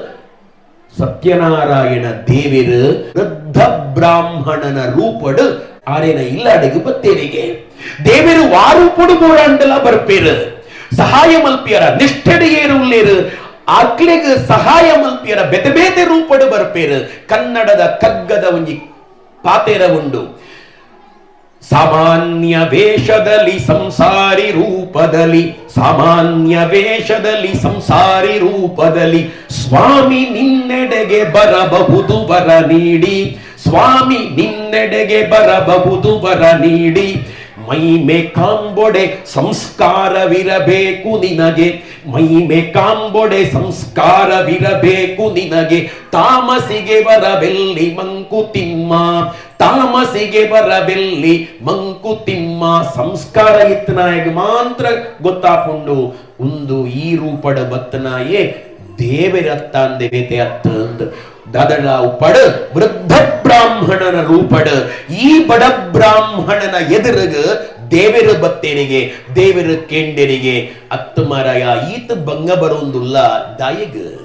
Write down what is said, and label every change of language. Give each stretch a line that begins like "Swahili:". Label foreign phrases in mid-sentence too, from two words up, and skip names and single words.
Tulu: ಸತ್ಯನಾರಾಯಣ ದೇವರು ವೃದ್ಧ ಬ್ರಾಹ್ಮಣನ ರೂಪಡು ಆರೆನ ಇಲ್ಲಡೆಗು ಬತ್ತೇರಿಗೆ ದೇವರು ವಾರೂಪಡು ಬೋಡಂಡಲ ಬರ್ಪೇರು ಸಹಾಯ ಮಲ್ಪಿಯರ ನಿಷ್ಠೆಡಿಗೇರುಳ್ಳೇರು ಅಕ್ಲೆಗ್ ಸಹಾಯ ಮಲ್ಪಿಯರ ಬೇತೆ ಬೇತೆ ರೂಪಡು ಬರ್ಪೇರು ಕನ್ನಡದ ಕಗ್ಗದ ಒಂಜಿ ಪಾತೆರ ಉಂಡು
Kannada: ಸಾಮಾನ್ಯ ವೇಷದಲ್ಲಿ ಸಂಸಾರಿ ರೂಪದಲ್ಲಿ ಸಾಮಾನ್ಯ ವೇಷದಲ್ಲಿ ಸಂಸಾರಿ ರೂಪದಲ್ಲಿ ಸ್ವಾಮಿ ನಿನ್ನೆಡೆಗೆ ಬರಬಹುದು ವರ ನೀಡಿ ಸ್ವಾಮಿ ನಿನ್ನೆಡೆಗೆ ಬರಬಹುದು ವರ ನೀಡಿ ಮೈಮೆ ಕಾಂಬೊಡೆ ಸಂಸ್ಕಾರವಿರಬೇಕು ನಿನಗೆ ಮೈಮೆ ಕಾಂಬೊಡೆ ಸಂಸ್ಕಾರವಿರಬೇಕು ನಿನಗೆ ತಾಮಸಿಗೆ ಬರಬೆಲ್ಲಿ ಮಂಕುತಿಮ್ಮ ತಾಮಸಿಗೆ ಬರಬೆಲ್ಲಿ ಮಂಕುತಿಮ್ಮ
Tulu: ಸಂಸ್ಕಾರ ಇತ್ತನಾಯಗ ಮಾತ್ರ ಗೊತ್ತಾಕೊಂಡು ಒಂದು ಈ ರೂಪಡ ಬತ್ತನಾಯೇ ದೇವರತ್ತಾಂದೆ ಬೇತೆ ಅತ್ತಂದ್ ದದಳ ಉಪಡ ವೃದ್ಧ ಬ್ರಾಹ್ಮಣನ ರೂಪಡ ಈ ಬಡ ಬ್ರಾಹ್ಮಣನ ಎದುರುಗ ದೇವರು ಬತ್ತೇರಿಗೆ ದೇವರು ಕೆಂಡೆರಿಗೆ ಅತ್ತ ಮರಯ ಈತ ಭಂಗ ಬರೋಂದುಲ್ಲ ದಾಯಿಗ